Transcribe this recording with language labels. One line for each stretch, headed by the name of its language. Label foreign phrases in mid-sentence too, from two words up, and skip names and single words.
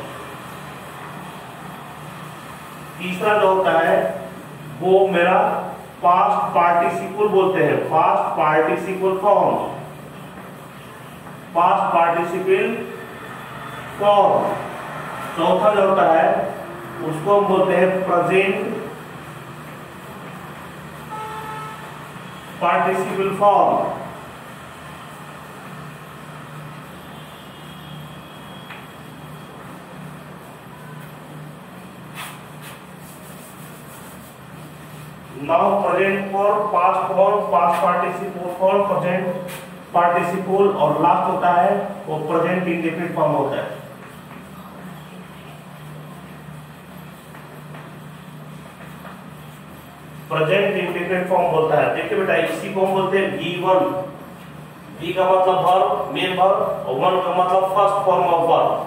Hindi: तीसरा जो होता है वो मेरा
English: past participle
Hindi: बोलते हैं,
English: past participle form. past participle form.
Hindi: चौथा जो होता है उसको हम बोलते हैं
English: present participle form. Now present for past form, past participle form, present participle
Hindi: और लास्ट होता है वो
English: present indefinite form
Hindi: होता है.
English: present indefinite form
Hindi: बोलता है. देखिए बेटा इसी को हम बोलते हैं V1. V का मतलब वर्ब,
English: main verb,
Hindi: और 1 का मतलब
English: first form of verb.